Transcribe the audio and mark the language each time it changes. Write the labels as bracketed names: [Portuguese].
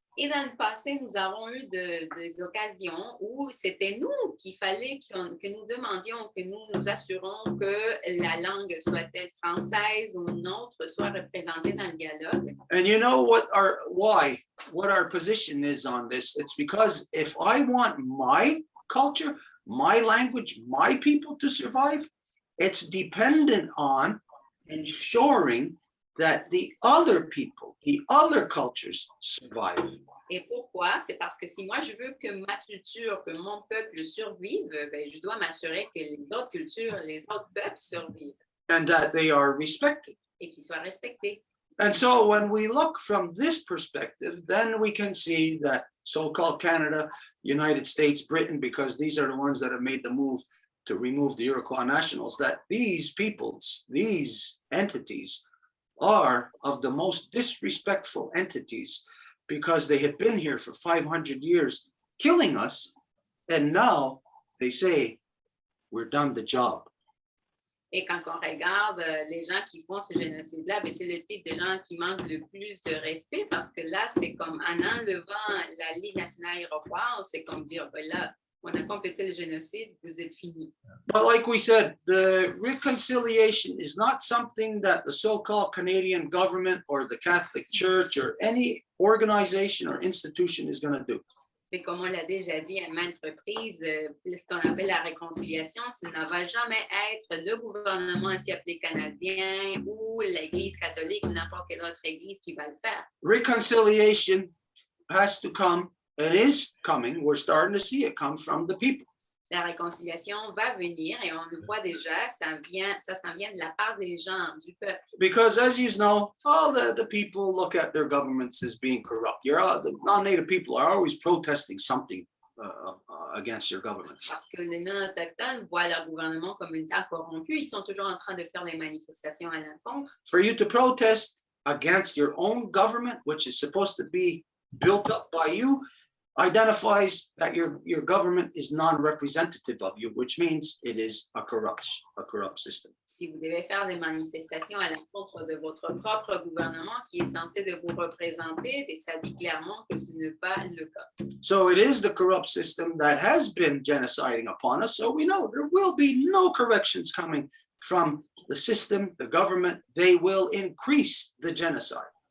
[French] Et dans le passé, nous avons eu des occasions où c'était nous qu'il fallait que nous demandions, que nous nous assurons que la langue, soit-elle française ou une autre, soit représentée dans le dialogue. [English] And you know what our position is on this? It's because if I want my culture, my language, my people to survive, it's dependent on ensuring that the other people, the other cultures survive. [French] Et pourquoi? C'est parce que si moi je veux que ma culture, que mon peuple survive, ben, je dois m'assurer que les autres cultures, les autres peuples survivent. [English] And that they are respected. [French] et qui soit respecté. [English] And so when we look from this perspective, then we can see that so-called Canada, United States, Britain, because these are the ones that have made the move to remove the Iroquois nationals, that these peoples, these entities are of the most disrespectful entities because they had been here for 500 years killing us. And now they say, we're done the job. [French] Et quand on regarde les gens qui font ce génocide-là, ben, c'est le type de gens qui manquent le plus de respect parce que là, c'est comme en enlevant la Ligue nationale iroquoise, c'est comme dire, ben là, on a complété le génocide, vous êtes finis. [English] But like we said, the reconciliation is not something that the so-called Canadian government or the Catholic Church or any organization or institution is going to do. [French] Mais comme on l'a déjà dit à maintes reprises, ce qu'on appelle la réconciliation, ça ne va jamais être le gouvernement ainsi appelé canadien ou l'Église catholique ou n'importe quelle autre église qui va le faire. [English] Reconciliation has to come, it is coming, we're starting to see it come from the people. [French] La réconciliation va venir et on le voit déjà, ça s'en vient de la part des gens, du peuple. [English] Because as you know, all the people look at their governments as being corrupt. The non-native people are always protesting something against your governments. [French] Parce que les non-autochtones voient leur gouvernement comme une terre corrompue, ils sont toujours en train de faire des manifestations à l'encontre. [English] For you to protest against your own government, which is supposed to be built up by you, identifies that your government is non-representative of you, which means it is a corrupt system. [French] Si vous devez faire des manifestations à l'encontre de votre propre gouvernement qui est censé de vous représenter, et ça dit clairement que ce n'est pas le cas. [English] So it is the corrupt system that has been genociding upon us. So we know there will be no corrections coming from the system, the government. They will increase the genocide.